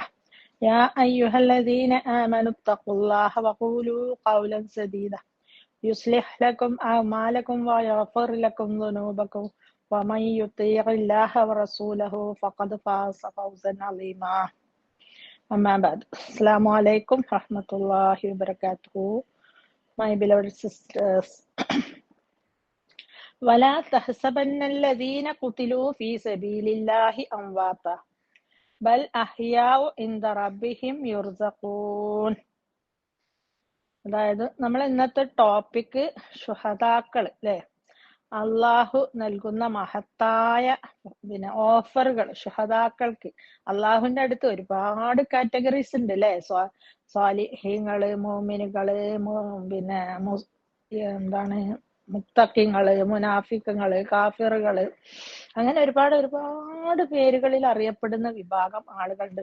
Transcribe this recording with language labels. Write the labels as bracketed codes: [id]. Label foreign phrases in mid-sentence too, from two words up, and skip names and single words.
[ar] يا أيها الذين آمنوا اتقوا الله وقولوا قولا سديدا. يصلح لكم أعمالكم ويغفر لكم ذنوبكم ومن يطع الله ورسوله فقد فاز فوزا عظيما. أما بعد. السلام عليكم رحمة الله وبركاته. [en] My beloved sisters. [ar] وَلَا تَحْسَبَنَّ الَّذِينَ قُتِلُوا فِي سَبِيلِ اللَّهِ أَمْوَاتًا بَلْ أَحْيَاءٌ عِندَ رَبِّهِمْ يُرْزَقُونَ. [ml] അതായത് നമ്മൾ ഇന്നത്തെ ടോപ്പിക് ശുഹദാക്കൾ അല്ലേ, അള്ളാഹു നൽകുന്ന മഹത്തായ ഓഫറുകൾ ശുഹദാക്കൾക്ക്. അള്ളാഹുവിന്റെ അടുത്ത് ഒരുപാട് കാറ്റഗറീസ് ഉണ്ട് അല്ലെ. സ്വാലിഹീങ്ങള്, മോമിനുകള്, എന്താണ് മുത്തക്കിങ്ങള്, മുനാഫിക്കങ്ങള്, കാഫിറുകള്, അങ്ങനെ ഒരുപാട് പേരുകളിൽ അറിയപ്പെടുന്ന വിഭാഗം ആളുകളുണ്ട്.